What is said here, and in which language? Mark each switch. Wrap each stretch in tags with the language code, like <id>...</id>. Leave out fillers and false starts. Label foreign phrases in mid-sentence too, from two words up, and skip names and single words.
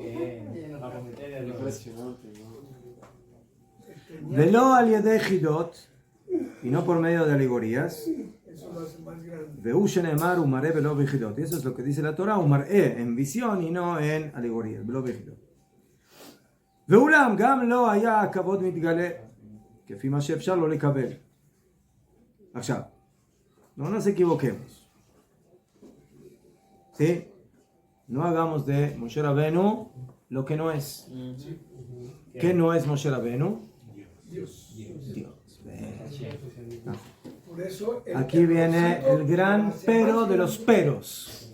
<he>ולא על ידי חידות,</he> <es>y no por medio de alegorías. Y eso es lo que dice la Torah, en visión y no en alegorías.</es> <he>ואולם גם לא היה הכבוד מתגלה כפי מה שאפשר לא לקבל. עכשיו,</he> <es>no nos equivoquemos. ¿Sí? No hagamos de Moshe Rabbeinu lo que no es. ¿Qué no es Moshe Rabbeinu? Dios. No. Aquí viene el gran pero de los peros.</es>